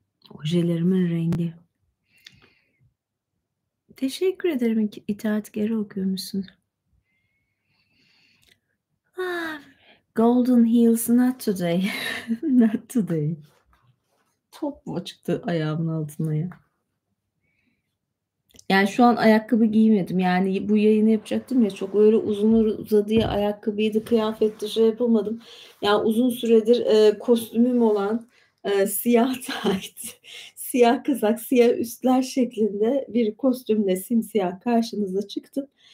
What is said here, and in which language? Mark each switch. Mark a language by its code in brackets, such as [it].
[tr] Ojelerimin rengi. Teşekkür ederim. İtaatkârı okuyormuşsun. [en] Ah, Golden Heels not today. Not today. [tr] Top mu çıktı ayağımın altına ya? Yani şu an ayakkabı giymedim. Yani bu yayını yapacaktım ya, çok öyle uzun uzadıya ayakkabıydı, kıyafetti, şey yapamadım. Ya uzun süredir, kostümüm olan, siyah tayt, siyah kazak, siyah üstler şeklinde bir kostümle simsiyah karşınıza çıktım.